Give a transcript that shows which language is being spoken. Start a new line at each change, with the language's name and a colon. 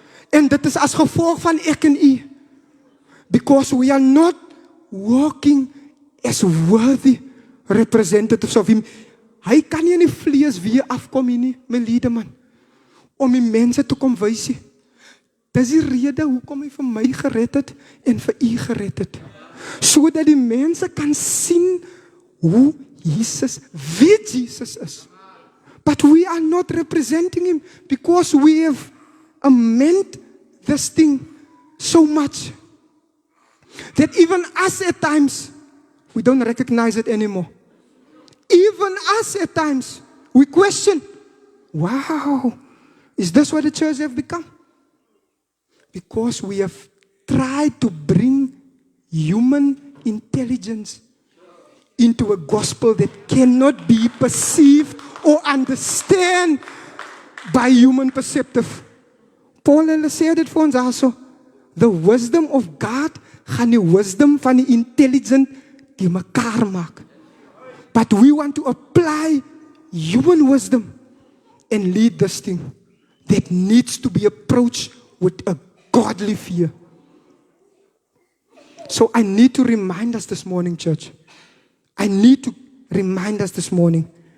Afrikaans: En dit is as gevolg van ek en u.
English: Because we are not walking as worthy representatives of Him.
Afrikaans: Hy kan nie in die vlees weer afkom nie, my liede man, om die mense te kom wys nie. Dis die rede hoekom hy vir my gered het en vir u gered het. Sodat die mense kan sien hoe Jesus, wie Jesus is.
English: But we are not representing Him because we have amended this thing so much that even us at times, we don't recognize it anymore. Even us at times, we question, wow, is this what the church have become? Because we have tried to bring human intelligence into a gospel that cannot be perceived or understand by human perceptive.
Afrikaans: Paul hulle sê dit vir ons
English: also, the wisdom of God
Afrikaans: gaan die wisdom van die intelligent die mekaar maak.
English: But we want to apply human wisdom and lead this thing that needs to be approached with a godly fear. So I need to remind us this morning, church. I need to remind us this morning.